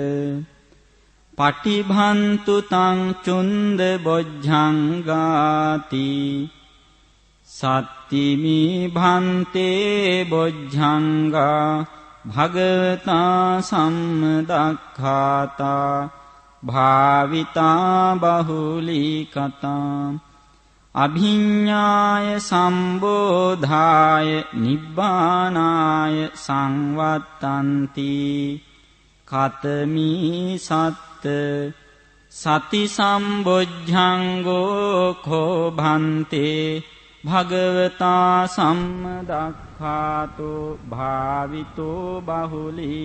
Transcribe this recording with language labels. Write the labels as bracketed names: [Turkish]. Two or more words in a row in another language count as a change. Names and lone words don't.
[Pali] පටිභන්තු තං චුන්ද බොජ්ජංගාති සත්තිමි භන්තේ බොජ්ජංගා භගවතා සම්මදක්ඛාතා භාවිතා බහුලී කතා අභිඤ්ඤාය සම්බෝධාය නිබ්බානාය සංවත්තන්ති කතමී සත්ත සති සම්බොජ්ජංගෝ කෝ භන්තේ භගවතා සම්මදක්ඛාතෝ භාවිතෝ බහුලී